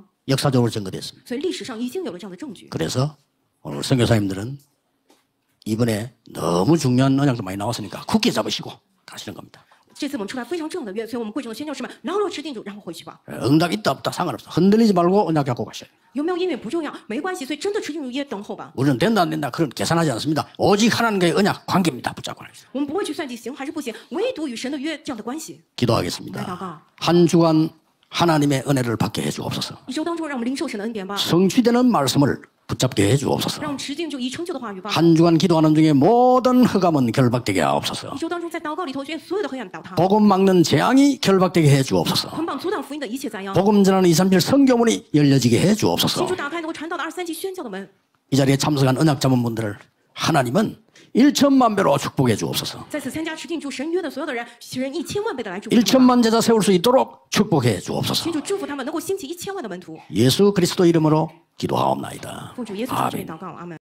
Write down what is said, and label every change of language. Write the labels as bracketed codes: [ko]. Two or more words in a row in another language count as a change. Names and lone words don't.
[ko] 역사적으로 증거됐습니다. [zh] 所以历史上已经有了这样的证据。 [ko] 그래서 오늘 선교사님들은 이번에 너무 중요한 언약도 많이 나왔으니까 굳게 잡으시고 가시는 겁니다. [zh] 这次我们出来非常重要的约，所以我们贵重的宣教士们牢牢持定住，然后回去吧。 [ko] 응답 있다 없다 상관없어. 흔들리지 말고 언약 갖고 가셔야 돼요. [zh] 有没有音乐不重要，没关系，所以真的持定住约，等候吧。 [ko] 우리는 된다 안 된다 그런 계산하지 않습니다. 오직 하나님과의 언약 관계입니다. 붙잡고 가십시오. [zh] 我们不会去算计行还是不行，唯独与神的约这样的关系。 [ko] 기도하겠습니다. 한 주간 하나님의 은혜를 받게 해주옵소서. [zh] 一周当中，让我们领受神的恩典吧， [ko] 성취되는 말씀을 붙잡게 해주옵소서. [zh] 让我们持定住已成就的话语吧。 [ko] 한 주간 기도하는 중에 모든 흑암은 결박되게 하옵소서. [zh] 一周当中，在祷告里头，愿所有的黑暗倒塌， [ko] 복음 막는 재앙이 결박되게 해주옵소서. [zh] 捆绑阻挡福音的一切灾殃。 [ko] 복음 전하는 237 성교문이 열려지게 [zh] 清 [ko] 해주옵소서. [zh] 楚打开能够传道的237宣教的门。 [ko] 이 자리에 참석한 언약 잡은 분들을 하나님은 1천만 배로 축복해 주옵소서. [zh] 在此参加持定住神约的所有的人，使人1000万倍的来祝福他们吧。 [ko] 1천만 제자 세울 수 있도록 축복해 주옵소서. [zh] 请主祝福他们，能够兴起1000万的门徒。 [ko] 예수 그리스도 이름으로 기도하옵나이다. [zh] 奉主耶稣基督的名 [ko] 아멘. [zh] 祷告，阿门。